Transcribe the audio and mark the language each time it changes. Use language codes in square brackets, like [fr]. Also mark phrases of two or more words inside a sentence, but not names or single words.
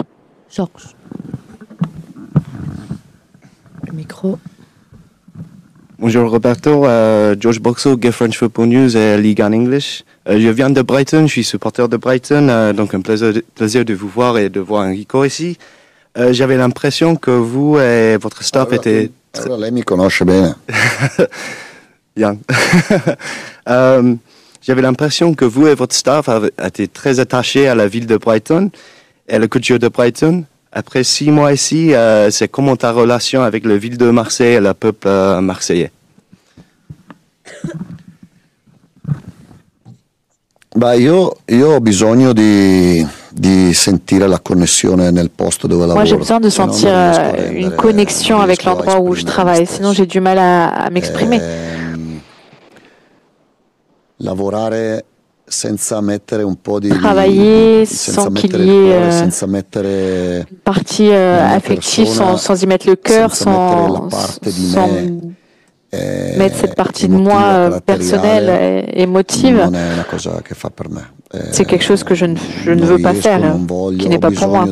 [fr] Georges. Le micro. Bonjour Roberto, George Boxall, Get French Football News et Ligue en English. Je viens de Brighton, je suis supporter de Brighton, donc un plaisir de vous voir et de voir Enrico ici. J'avais l'impression que vous et votre staff étaient... [it] Lei mi conosce bene. [fr] J'avais l'impression que vous et votre staff étaient très attachés à la ville de Brighton et la culture de Brighton. Après 6 mois ici, c'est comment ta relation avec la ville de Marseille et le peuple marseillais? [it] Io ho bisogno di sentire la connessione nel posto dove lavoro. [fr] Moi, j'ai besoin de sentir une connexion avec l'endroit où je travaille, sinon j'ai du mal à m'exprimer. Travailler sans qu'il y ait une partie affective, sans y mettre le cœur, sans mettre cette partie de moi personnelle et émotive, c'est quelque chose que je ne veux pas faire, qui n'est pas pour moi.